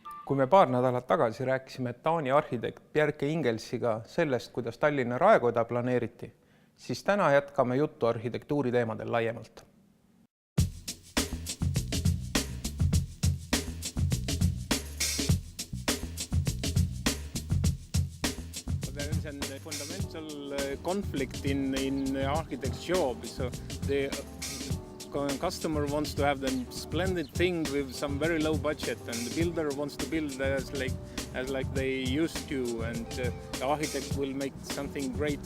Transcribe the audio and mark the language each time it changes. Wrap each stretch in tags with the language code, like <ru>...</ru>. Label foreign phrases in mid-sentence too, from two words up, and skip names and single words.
<et>Kui me paar nädalat tagasi rääkisime Taani arhitekt Bjarke Ingelsiga sellest, kuidas Tallinna raekoda planeeriti, siis täna jätkame juttu arhitektuuri teemadel laiemalt.</et> <en>There is a fundamental conflict in architect's job. So the customer wants to have the splendid thing with some very low budget, and the builder wants to build as like they used to, and the architect will make something great.</en>